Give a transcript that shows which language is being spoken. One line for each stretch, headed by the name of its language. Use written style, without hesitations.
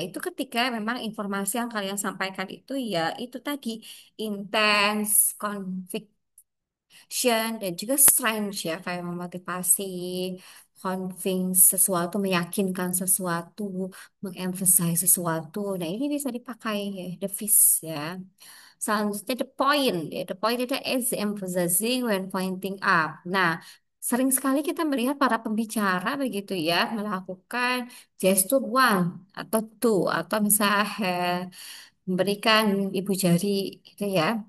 Indonesian: Itu ketika memang informasi yang kalian sampaikan itu ya, itu tadi intense, conviction, dan juga strength ya, kayak memotivasi, convince sesuatu, meyakinkan sesuatu, mengemphasize sesuatu. Nah, ini bisa dipakai ya, the fish ya. Selanjutnya the point.
English: Ya, the point itu is emphasizing when pointing up.
Indonesian: Nah, sering sekali kita melihat para pembicara begitu ya melakukan gestur one atau two atau misalnya memberikan ibu jari gitu ya.